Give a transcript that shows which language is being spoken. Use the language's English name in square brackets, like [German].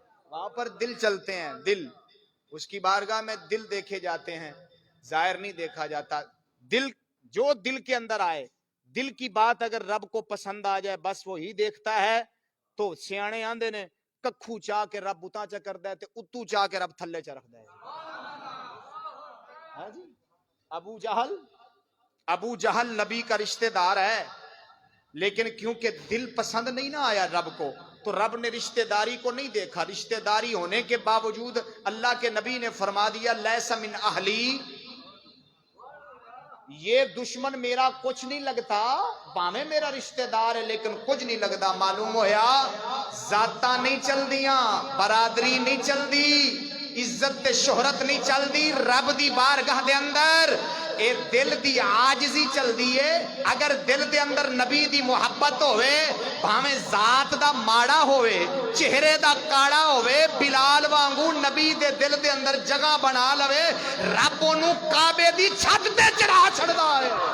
[Urdu] وہاں پر دل چلتے ہیں، دل، اس کی بارگاہ میں دل دیکھے جاتے ہیں، ظاہر نہیں دیکھا جاتا. دل، جو دل کے اندر آئے، دل کی بات اگر رب کو پسند آ جائے بس وہی دیکھتا ہے. [Punjabi] تو سیانے آندے نے ککھو چاہ کے رب اتاں چا کر دے تے اتو چاہ کے رب تھلے چا رکھ دے. [Urdu] ہاں جی، ابو جہل نبی کا رشتہ دار ہے، لیکن کیونکہ دل پسند نہیں نہ آیا رب کو تو رب نے رشتہ داری کو نہیں دیکھا. رشتہ داری ہونے کے باوجود اللہ کے نبی نے فرما دیا، [Arabic] لیس من اہلی، [Urdu] یہ دشمن میرا کچھ نہیں لگتا، باویں میرا رشتہ دار ہے لیکن کچھ نہیں لگتا. [Punjabi] معلوم ہویا ذاتاں نہیں چل دیاں، برادری نہیں چل دی، عزت تے شہرت نہیں چل دی. رب دی بارگاہ دے اندر اے دل دی عاجزی چل دی ہے. اگر دل دے اندر نبی دی محبت ہوئے، بھاویں ذات دا ماڑا ہوئے، چہرے دا کاڑا ہوئے، بلال وانگو نبی دے دل دے اندر جگہ بنا لوے، رب انہوں کعبے دی چھت تے چڑھا چھڑدا ہے.